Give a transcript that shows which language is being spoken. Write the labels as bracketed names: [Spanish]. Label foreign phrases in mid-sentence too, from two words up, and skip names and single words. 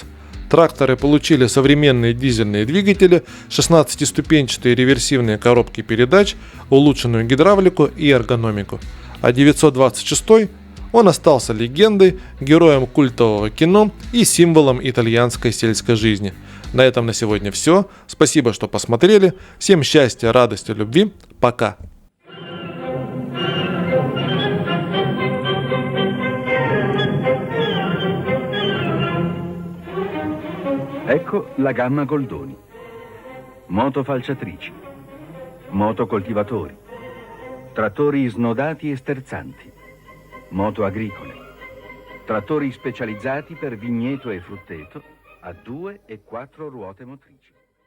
[Russian] Тракторы получили современные дизельные двигатели, 16-ступенчатые реверсивные коробки передач, улучшенную гидравлику и эргономику. А 926 он остался легендой, героем культового кино и символом итальянской сельской жизни. На этом на сегодня все. Спасибо, что посмотрели. Всем счастья, радости, любви. Пока. [Italian] Ecco la gamma Goldoni. Moto falciatrici, moto coltivatori, trattori snodati e sterzanti, moto agricole, trattori specializzati per vigneto e frutteto a 2 e 4 ruote motrici.